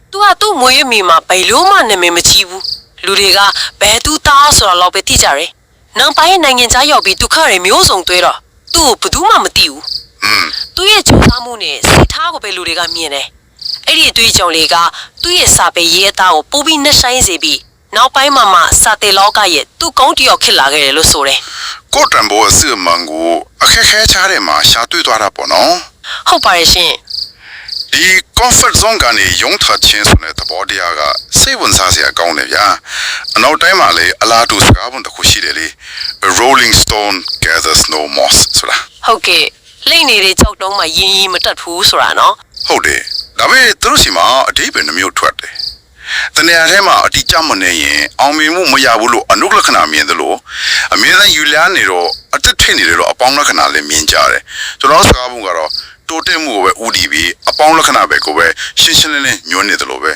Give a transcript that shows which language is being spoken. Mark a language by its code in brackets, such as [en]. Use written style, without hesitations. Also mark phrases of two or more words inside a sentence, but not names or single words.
[my] သူကသူ့မွေးရမီမှာဘယ်လို့မှနာမည်မကြီးဘူးလူတွေကဘယ်သူသားဆိုတာတော့ပဲသိကြတယ်နောက်ပိုင်းနိုင်ငံခြားရောက်ပြီးဒုက္ခတွေမျိုးစုံတွေ့တော့သူ့ကိုဘယ်သူမှမသိဘူးသူရဲ့ကြိုးစားမှုနဲ့စိတ်ထားကိုပဲလူတွေကမြင်တယ်အဲ့ဒီအတွေ့အကြုံလေးကသူ့ရဲ့စာပေရေးအသားကိုပိုပြီးနှဆိုင်စေပြီးနောက်ပိုင်းမှာစာတေလောကရဲ့သူ့ကောင်းတယောက်ဖြစ်လာခဲ့တယ်လို့ဆိုတယ် ကိုတံဘောအစစ်မှန်ကိုအခက်ခဲချားတဲ့မှာရှာတွေ့သွားတာပေါ့နော် ဟုတ်ပါရဲ့ရှင် ဒီ [en] comfort zone [my] ကနေရုံးထွက်ခြင်းဆိုတဲ့သဘောတရားကစိတ်ဝင်စားစရာကောင်းတယ်ဗျာအနောက်တိုင်းမှာလည်းအလားတူစကားပုံတစ်ခုရှိတယ်လေ [en] A rolling stone gathers no moss [my] ဆိုတာ ဟုတ်ကဲ့လိမ့်နေတဲ့ကြောက်တုံးမှာရင်းမတက်ဘူးဆိုတာနော် ဟုတ်တယ်ဒါပေမဲ့သူတို့စီမှာအဓိပ္ပာယ်နှမျိုးထွက်တယ်တနေရာထဲမှာအတိအကျမနေရင်အောင်မြင်မှုမရဘူးလို့အနုလက္ခဏာမြင်သလိုအမြဲတမ်းယူလန်းနေတော့အသက်ထိနေတယ်တော့အပေါင်းလက္ခဏာလည်းမြင်ကြတယ်ကျွန်တော်စကားပုံကတော့တိုးတက်မှုကိုပဲဦးတည်ပြီးအပေါင်းလက္ခဏာပဲကိုပဲရှင်းရှင်းလင်းလင်းညွှန်းနေတယ်လို့ပဲ